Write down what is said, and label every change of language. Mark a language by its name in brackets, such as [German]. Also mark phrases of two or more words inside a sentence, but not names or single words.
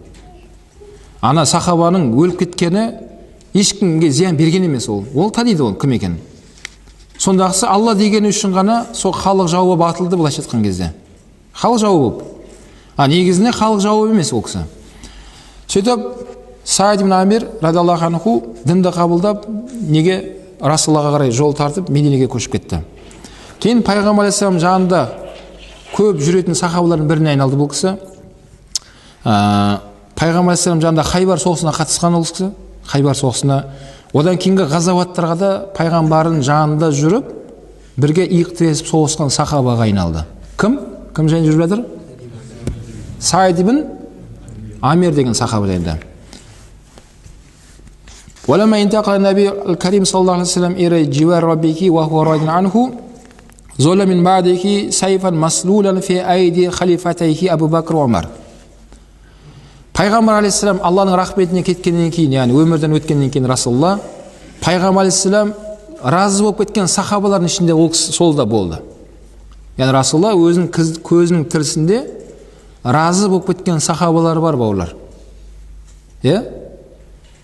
[Kazakh] Ана сахабаның өліп кеткені ешкімге зиян берген емес ол. Ол таниды ол кім екенін. Сондағысы Алла дегені үшін ғана сол халық жауы батылды былайша айтқан кезде. Халық жауы болып. Негізінде халық жауы емес ол кісі. Сөйтіп Саид ибн Амир [Arabic] رضي الله عنه [Kazakh] дінді қабылдап, неге Расулаллаға қарай жол тартып Мединеге көшіп кетті. Кейін Пайғамбар алейхиссалам жанында көп жүретін сахабалардың біріне айналды бұл кісі. Пайғамбар алейхиссалам жанында Хайбар соғысына қатысқан ол кісі. Хайбар соғысына. Одан кейінгі ғазауаттарға да пайғамбардың жанында жүріп, бірге иық тіресіп соғысқан сахабаға айналды. Кім? Кім жайында жүріп жатыр? Саид ибн Амир деген сахаба жайында. [Arabic] ولما انتقل النبي الكريم صلى الله عليه وسلم إلى جوار ربه وهو راض عنه زول من بعده سيفا مسلولا في أيدي خليفتيه أبو بكر وعمر. [Kazakh] Пайғамбар алейхиссалам Алланың рахметіне кеткеннен кейін, яғни өмірден өткеннен кейін Расулалла, Пайғамбар алейхиссалам разы болып кеткен сахабалардың ішінде ол сол да болды. Яғни Расулалла өзінің көзінің тірісінде разы болып кеткен сахабалар бар бауырлар.